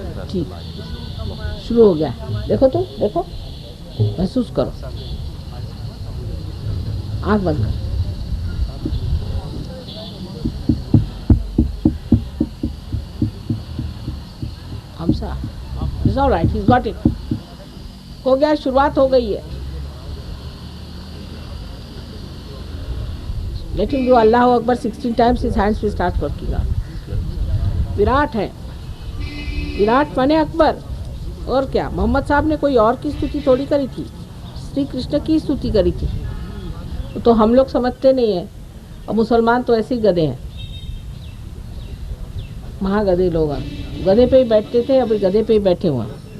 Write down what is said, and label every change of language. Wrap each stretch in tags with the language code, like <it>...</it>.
<hi>ठीक, शुरू हो गया, देखो तुम, देखो, महसूस करो, आंख बंद कर। हमसा,</hi> <en>it's alright, he got it,</en> <hi>हो गया, शुरुआत हो गई है।</hi> <en>Let him do Allah अकबर 16 times, his hands will start working out।</en> <hi>Virat है, विराट माने अकबर। और क्या, मोहम्मद साहब ने कोई और की स्तुति थोड़ी करी थी, श्री कृष्ण की स्तुति करी थी। तो हम लोग समझते नहीं है, और मुसलमान तो ऐसे ही गधे हैं, महागधे लोग हैं, गधे पे ही बैठते थे, अभी गधे पे ही बैठे हुए हैं।</hi>